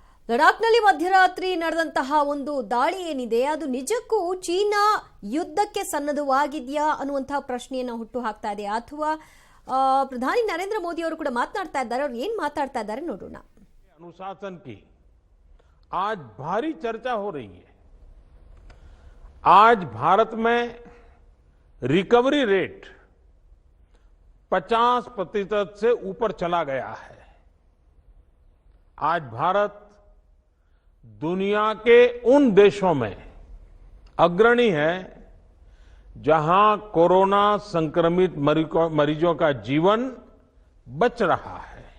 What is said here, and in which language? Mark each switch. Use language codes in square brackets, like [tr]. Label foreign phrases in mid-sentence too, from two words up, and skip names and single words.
[kn] ಲಡಾಖ್ನಲ್ಲಿ ಮಧ್ಯರಾತ್ರಿ ನಡೆದಂತಹ ಒಂದು ದಾಳಿ ಏನಿದೆ ಅದು ನಿಜಕ್ಕೂ ಚೀನಾ ಯುದ್ಧಕ್ಕೆ ಸನ್ನದ್ಧವಾಗಿದೆಯಾ ಅನ್ನುವಂತಹ ಪ್ರಶ್ನೆಯನ್ನು ಹುಟ್ಟು ಹಾಕ್ತಾ ಇದೆ ಅಥವಾ ಪ್ರಧಾನಿ ನರೇಂದ್ರ ಮೋದಿ ಅವರು ಕೂಡ ಮಾತನಾಡ್ತಾ ಇದ್ದಾರೆ. ಅವರು ಏನು ಮಾತಾಡ್ತಾ ಇದ್ದಾರೆ ನೋಡೋಣ. [hi] अनुशासन की आज भारी चर्चा हो रही है. आज भारत में [en] recovery rate [hi] 50% से ऊपर चला गया है. आज भारत दुनिया के उन देशों में अग्रणी है जहां कोरोना संक्रमित मरीजों का जीवन बच रहा है.